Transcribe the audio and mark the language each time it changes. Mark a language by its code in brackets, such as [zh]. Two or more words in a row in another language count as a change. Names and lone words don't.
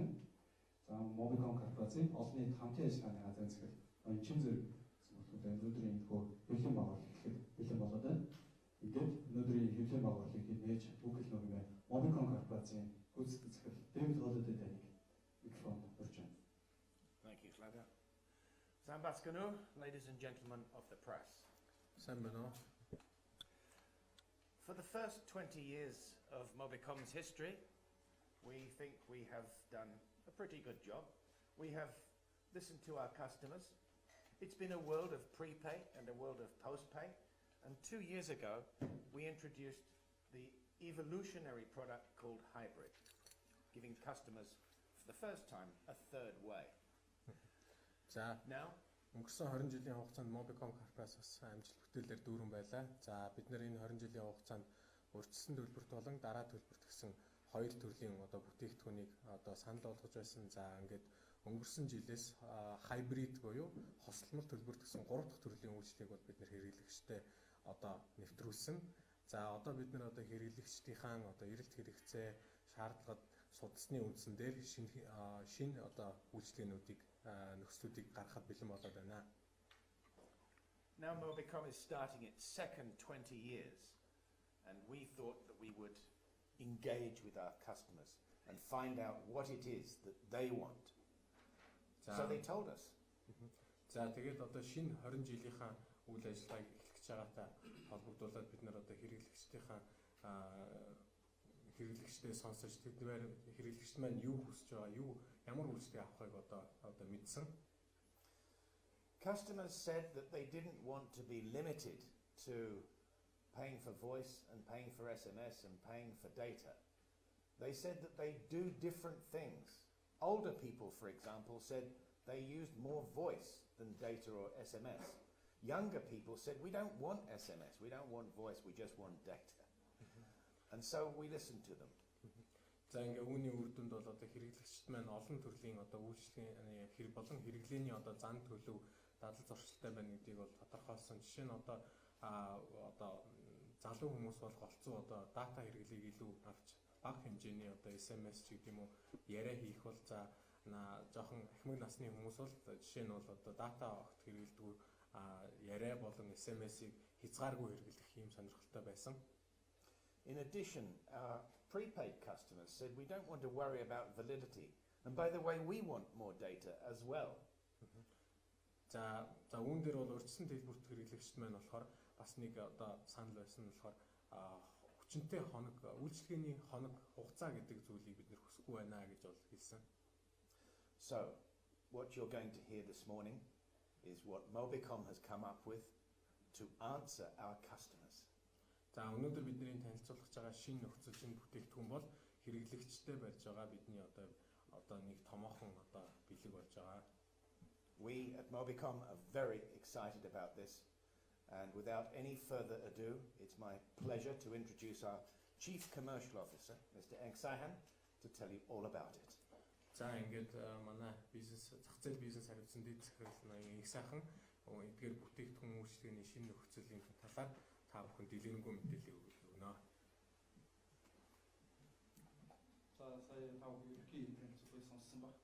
[mn] За Mobicom корпорацийн олон нийт хамтын ажиллагааны газрын захирал Чин зэрэг гэсэн бүлгүүд өнөөдрийн энэ хэвлэлийн байгуулалт гэхэд бэлэн болоод байна. Ингээд өнөөдрийн хэвлэлийн байгуулалтыг нээж бүгд л нөгөө Mobicom корпорацийн гүйцэтгэх захирал Дэвид Холидэй таныг микрофон өрж байна. [en] Thank you, Claudia. Sambaskanu, ladies and gentlemen of the press. For the first 20 years of Mobicom's history, we think we have done a pretty good job. We have listened to our customers. It's been a world of prepay and a world of postpay. And 2 years ago, we introduced the evolutionary product called Hybrid, giving customers, for the first time, a third way. [mn] За өнгөрсөн 20 жилийн хугацаанд Mobicom корпорац бас амжилт бүтээлээр дүүрэн байлаа. За бид нэр энэ 20 жилийн хугацаанд урьдчилсан төлбөрт болон дараа төлбөрт гэсэн хоёр төрлийн бүтээгдэхүүнийг санал болгож байсан. За ингээд өнгөрсөн жилээс hybrid буюу хослолмор төлбөрт гэсэн 3 дахь төрлийн үйлчлэгийг бол бид нэр хэрэглэгчтэй нэвтрүүлсэн. За одоо бид нэр хэрэглэгчдийн эрэлт хэрэгцээ, шаардлагад судасны үндсэн дээр шинэ үйлчлэгээнүүдийг нөхцлүүдийг гаргахад бэлэн болоод байна. [en] Now Mobicom is starting its second 20 years, and we thought that we would engage with our customers and find out what it is that they want. So they told us. [mn] За тэгээд шинэ 20 жилийнхаа үйл ажиллагааг эхлэх гэж байгаатай холбогдуулаад бид нэр хэрэглэгчтэй сонсож тэдгээр хэрэглэгчд маань юу хүсэж байгаа, ямар үйлчлэг авахыг мэдсэн. [en] Customers said that they didn't want to be limited to paying for voice and paying for SMS and paying for data. They said that they do different things. Older people, for example, said they used more voice than data or SMS. Younger people said, we don't want SMS, we don't want voice, we just want data. And so we listened to them. [mn] За ингээ үүний үр дүнд бол хэрэглэгчид маань олон төрлийн үйлчлэгийн хэрэг болон хэрэглээний зан төлөв дадал зуршилтай байна гэдгийг бол тодорхойлсон. Жишээ нь залуу хүмүүс бол голцоо дата хэрэглээг илүү авч бага хэмжээний SMS ч гэдэг юм уу яриа хийх бол за жоохон ахмад насны хүмүүс бол жишээ нь бол дата огт хэрэглэдэг яриа болон SMS-ийг хязгааргүй хэрэглэх юм сонирхолтой байсан. [en] In addition, our prepaid customers said we don't want to worry about validity. And by the way, we want more data as well. [mn] За үүн дээр бол урьдчилсан төлбөрт хэрэглэгчд маань болохоор бас нэг санал байсан нь болохоор хүчинтэй үйлчлэгээний хоног хугацаа гэдэг зүйлийг бид нэр хүсэхгүй байна гэж бол хэлсэн. [en] So, what you're going to hear this morning is what Mobicom has come up with to answer our customers. [mn] За өнөөдөр бидний танилцуулах байгаа шинэ нөхцөл бүтээгдэхүүн бол хэрэглэгчтэй барьж байгаа бидний нэг томоохон бэлэг болж байгаа. [en] We at Mobicom are very excited about this, and without any further ado, it's my pleasure to introduce our Chief Commercial Officer, Mr. Inch Sayhan, to tell you all about it. [mn] За ингээд манай зах зээл бизнес хариуцсан дэд захирал Инх сайхан эдгээр бүтээгдэхүүн үйлчлэгээний шинэ нөхцөлийн талаар та бүхэн дэлгэрэнгүй мэдээлэл өгнө. За сая та бүхэн ерөнхий танилцуулгыг сонссон баг.